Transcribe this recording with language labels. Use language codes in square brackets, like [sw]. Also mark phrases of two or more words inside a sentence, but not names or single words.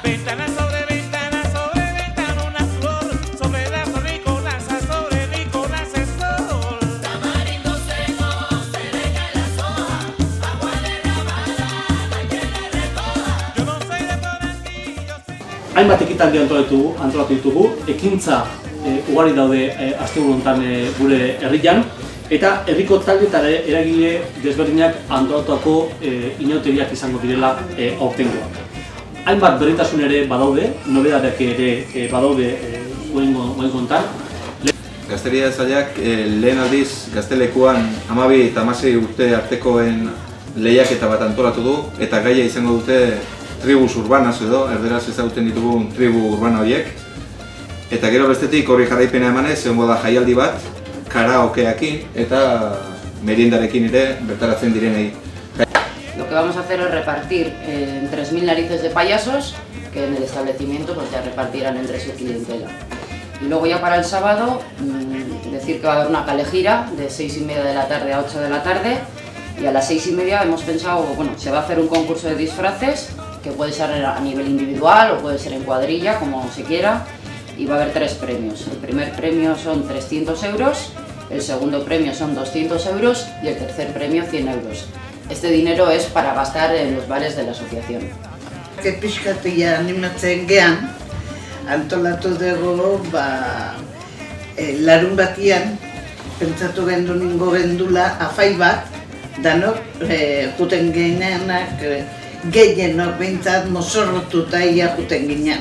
[es] Ventana, una flor, sobre la flor Nicolasa, sobre Nicolasa el sol. Tamarindo seco, se le caen las hojas, agua derramada, no hay quien la recoja. Yo no soy de por aquí, yo soy... [eu] Hainbat ekitaldi antolatu ditugu, ekintza ugari daude asteburu honetan gure herrian, eta herriko talde eta eragile desberdinak antolatutako inauteriak izango direla aurtengoak. Hainbat berritasun ere badaude, nobedadeak ere badaude guen kontan. Gazteria sailak lehen aldiz Gaztelekuan 12 eta 16 urte artekoen lehiaketa bat antolatu du, eta gaia izango dute [es] tribus urbanas [eu] edo, erderaz ezagutzen ditugun tribu urbana horiek. Eta gero bestetik hori jarraipena emanez, egongo da jaialdi bat, karaokeakin eta meriendarekin ere bertaratzen direnei. [es] Lo que vamos a hacer es repartir en 3.000 narices de payasos, que en el establecimiento pues ya repartirán entre su clientela. Y luego ya para el sábado, decir que va a haber una calejira de 6:30 de la tarde a 8 de la tarde, y a las 6:30 hemos pensado, bueno, se va a hacer un concurso de disfraces, que puede ser a nivel individual o puede ser en cuadrilla, como se quiera, y va a haber 3 premios. El primer premio son 300 euros, el segundo premio son 200 euros y el tercer premio 100 euros. Este dinero es para gastar en los bares de la asociación. [eu] Pixkatia animatzen gean, antolatu dugu, larun batian, pentsatu gendu ningo gendula afai bat, danok juten ginenak, gehienok behintzat mozorrotuta ia juten ginean.